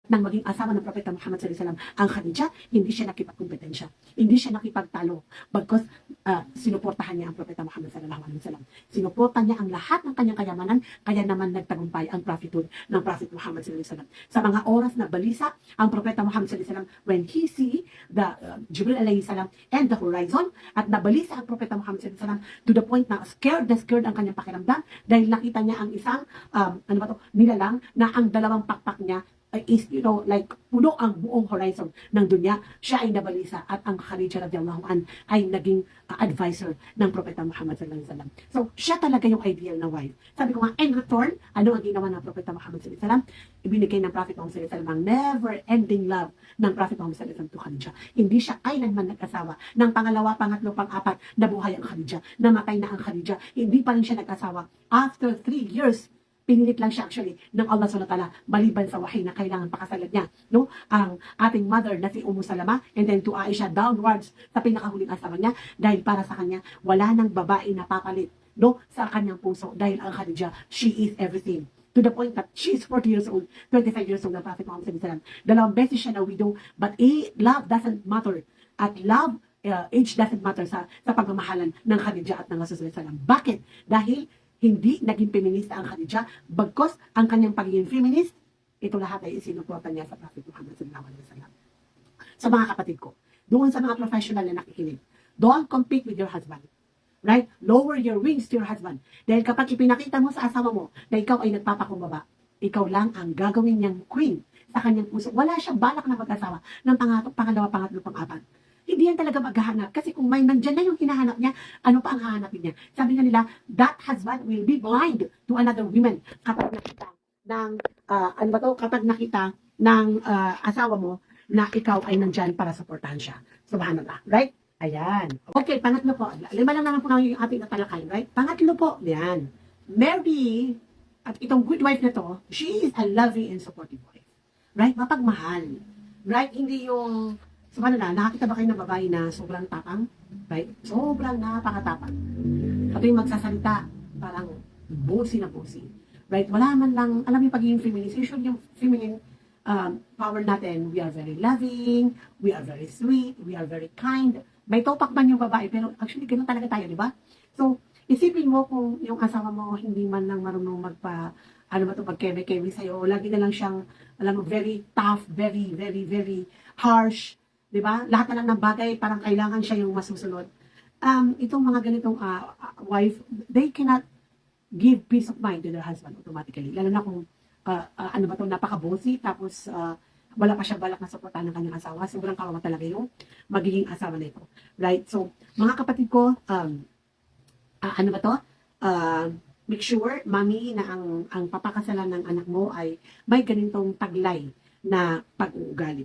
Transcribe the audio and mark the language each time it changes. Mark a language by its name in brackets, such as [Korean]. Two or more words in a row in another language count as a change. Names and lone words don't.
[Filipino] nang maging asawa ng Propeta Muhammad [Arabic] صلى الله عليه وسلم, [Filipino] ang Khadija, hindi siya nakipagkompetensya. Hindi siya nakipagtalo. Bagkus, sinuportahan niya ang Propeta Muhammad [Arabic] صلى الله عليه وسلم. [Filipino] Sinuportahan niya ang lahat ng kanyang kayamanan, kaya naman nagtagumpay ang prophethood ng Prophet Muhammad [Arabic] صلى الله عليه وسلم. [Filipino] Sa mga oras na balisa, ang Propeta Muhammad [Arabic] صلى الله عليه وسلم, [English] when he see the Jibril [Arabic] عليه السلام [English] and the horizon, [Filipino] at nabalisa ang Propeta Muhammad [Arabic] صلى الله عليه وسلم [English] to the point [Filipino] na scared ang kanyang pakiramdam dahil nakita niya ang isang nilalang na ang dalawang pakpak niya [English] is, like, [Filipino] puno ang buong horizon ng dunya. Siya ay nabalisa at ang Khadija [Arabic] رضي الله عن [Filipino] ay naging advisor ng Propeta Muhammad [Arabic] صلى الله عليه وسلم. [Filipino] So, siya talaga yung ideal na wife. Sabi ko nga, [English] in return, [Filipino] ano ang ginawa ng Propeta Muhammad [Arabic] صلى الله عليه وسلم? [Filipino] Ibinigay ng Prophet Muhammad [Arabic] صلى الله عليه وسلم [Filipino] ang [English] never-ending love [Filipino] ng Prophet Muhammad [Arabic] صلى الله عليه وسلم [Filipino] to Khadija. Hindi siya kailanman nag-asawa. Ng pangalawa, pangatlo, pang-apat, nabuhay ang Khadija. Namatay na ang Khadija. Hindi pa rin siya nag-asawa. [English] After 3 years, [Filipino] pinilit lang siya actually ng Allah SWT maliban sa wahy na kailangan pakasalan niya, no? Ang ating mother na si Salama, [English] and then to Aisha downwards [Filipino] sa pinakahuling asawa niya, dahil para sa kanya wala nang babae na papalit, no, sa kanyang puso, dahil ang Khadija, [English] she is everything. To the point that she is 40 years old, 25 years old, ng Prophet Muhammad [Arabic] صلى الله عليه وسلم. [Filipino] Dalawang beses siya na [English] widow, but love doesn't matter. [Filipino] At [English] love, age doesn't matter [Filipino] sa pagmamahalan ng Khadija at ng Rasul [Arabic] صلى الله عليه وسلم. [Filipino] Bakit? Dahil hindi naging feminista ang Khadija, bagkos ang kanyang pagiging feminist, ito lahat ay isinuporta niya sa Prophet Muhammad [Arabic] صلى الله عليه وسلم. [Filipino] Sa mga kapatid ko, doon sa mga professional na nakikinig, [English] don't compete with your husband. Right? Lower your wings to your husband. [Filipino] Dahil kapag ipinakita mo sa asawa mo na ikaw ay nagpapakumbaba, ikaw lang ang gagawin niyang queen sa kanyang puso. Wala siyang balak na mag-asawa ng pangalawa, pangatlo, pang-apat. Hindi yan talaga maghahanap. Kasi kung may nandyan na yung hinahanap niya, ano pa ang hahanapin niya? Sabi nga nila, [English] that husband will be blind to another woman [Filipino] kapag nakita ng, kapag nakita ng asawa mo na ikaw ay nandyan para supportahan siya. Subhanallah. Right? Ayan. Okay, pangatlo po. 5 lang naman po yung ating natalakay. [English] Right? [Filipino] Pangatlo po. Yan. [English] Mary, [Filipino] at itong [English] good wife [Filipino] na to, [English] she is a loving and supportive wife. Right? [Filipino] Mapagmahal. Right? Hindi yung nakakita ba kayo ng babae na sobrang tapang? Right? Sobrang napakatapang. Kapag magsasalita, parang bossy na bossy. Right? Wala man lang, alam yung pagiging feminist. Usually yung [English] feminine power [Filipino] natin, [English] we are very loving, we are very sweet, we are very kind. [Filipino] May topak man yung babae, pero actually ganoon talaga tayo, di ba? So, isipin mo kung yung asawa mo hindi man lang marunong magkeme-keme sa'yo, lagi na lang siyang, [English] very tough, very, very, very harsh, [Filipino] di ba? Lahat na lang ng bagay, parang kailangan siya yung masusunod. Itong mga ganitong [English] wife, they cannot give peace of mind to their husband automatically. [Filipino] Lalo na kung, napaka-bossy, tapos, wala pa siya balak na suportahan ng kanyang asawa. Sobrang kawawa talaga yung magiging asawa na ito. Right? So, mga kapatid ko, [English] make sure, [Filipino] mami, na ang papakasalan ng anak mo ay may ganitong taglay na pag-uugali.